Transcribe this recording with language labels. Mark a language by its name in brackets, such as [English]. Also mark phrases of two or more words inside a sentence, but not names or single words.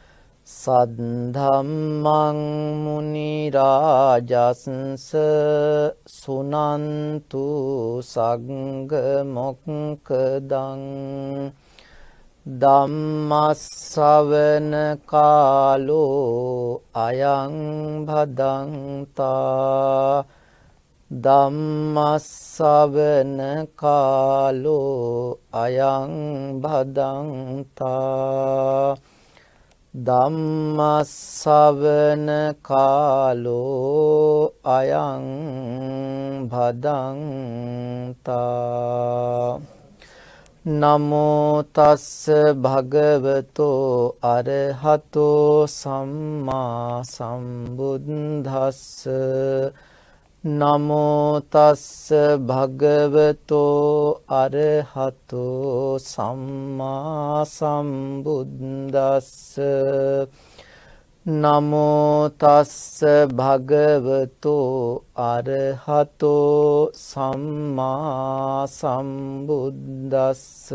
[Pali] සද්ධම්මං මුනි රාජස්ස සුනන්තු සග්ග මොක්ඛදං ධම්මස්සවන කාලෝ අයං භදංතා ධම්මස්සවන කාලෝ අයං භදංතා ධම්මස්සවන කාලෝ අයං භදංතා නමෝ තස්ස භගවතෝ අරහතෝ සම්මා සම්බුද්දස්ස නමෝ තස්ස භගවතෝ අරහතෝ සම්මා සම්බුද්දස්ස නමෝ තස්ස භගවතෝ අරහතෝ සම්මා සම්බුද්දස්ස